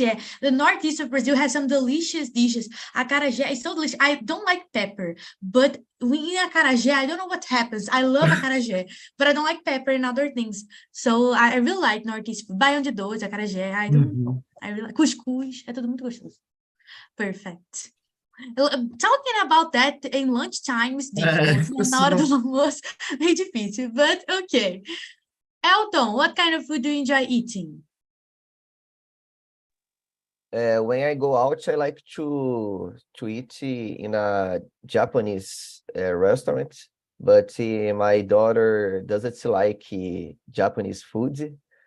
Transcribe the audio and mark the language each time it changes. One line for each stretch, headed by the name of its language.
English: Yeah, the northeast of Brazil has some delicious dishes. Acarajé is so delicious. I don't like pepper, but when in acarajé, I don't know what happens. I love acarajé, but I don't like pepper and other things. So I really like northeast food. Baião de dois, acarajé. I really like cuscuz.
Portuguese: É tudo muito gostoso.
English: Perfect. Talking about that in lunchtime is difficult.
Portuguese: Na hora do almoço, é difícil,
English: but okay. Elton, what kind of food do you enjoy eating? When I go out, I like to eat in a Japanese restaurant, but my daughter doesn't like Japanese food.